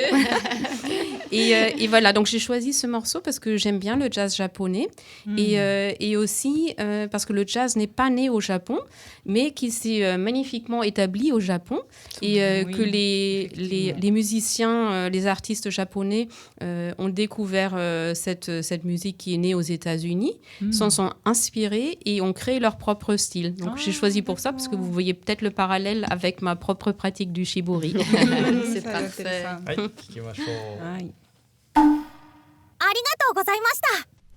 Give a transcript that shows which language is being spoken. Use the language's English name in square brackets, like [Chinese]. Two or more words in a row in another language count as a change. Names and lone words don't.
[French] Et voilà, donc j'ai choisi ce morceau parce que j'aime bien le jazz japonais et aussi parce que le jazz n'est pas né au Japon, mais qui s'est magnifiquement établi au Japon et que les musiciens, les artistes japonais ont découvert cette musique qui est née aux États-Unis, s'en sont inspirés et ont créé leur propre style. Donc j'ai choisi pour ça parce que vous voyez peut-être le parallèle avec ma propre pratique du shibori. C'est parfait. [Japanese] はい、聞きましょう。 [French] Ouais. [Japanese] ありがとうございました。